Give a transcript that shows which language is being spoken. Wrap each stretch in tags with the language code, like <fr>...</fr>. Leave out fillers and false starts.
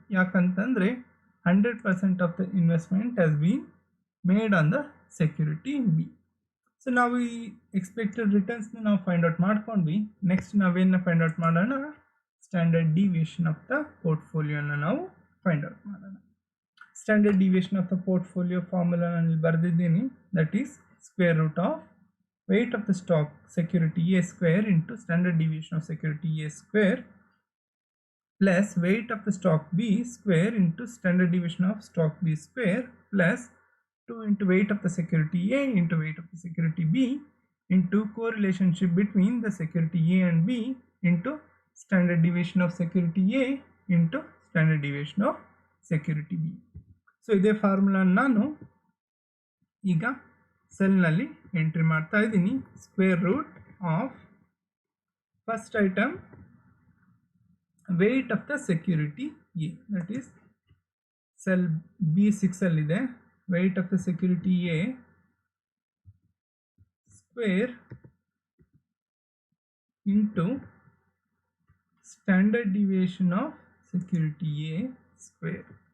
<kn>ಯಾಕಂತಂದರೆ</kn> <en>100% of the investment has been made on the security B.</en> <kn>So ನಾವು ಈ expected ರಿಟರ್ನ್ಸ್ನ ನಾವು ಫೈಂಡ್ ಔಟ್ ಮಾಡ್ಕೊಂಡ್ವಿ. ನೆಕ್ಸ್ಟ್ ನಾವೇನು ಫೈಂಡ್ ಔಟ್ ಮಾಡೋಣ, ಸ್ಟ್ಯಾಂಡರ್ಡ್ ಡಿವಿಯೇಷನ್ ಆಫ್ ದ ಪೋರ್ಟ್ಫೋಲಿಯೋನ ನಾವು ಫೈಂಡ್ ಔಟ್ ಮಾಡೋಣ. Standard deviation of the portfolio formula ನಾನು ಬರೆದಿದ್ದೀನಿ.</kn> <en>That is square root of weight of the stock security A square into standard deviation of security A square plus weight of the stock B square into standard deviation of stock B square plus 2 into weight of the security A into weight of the security B into correlationship between the security A and B into standard deviation of security A into standard deviation of security B.</en> <kn>So ಇದೇ formula ನಾನು ಈಗ ಸೆಲ್ನಲ್ಲಿ entry ಮಾಡ್ತಾ ಇದ್ದೀನಿ.</kn> <en>Square root of first item weight of the security A, that is cell B6ಅಲ್ಲಿದೆ. Weight of the security A square into standard deviation of security A square</en>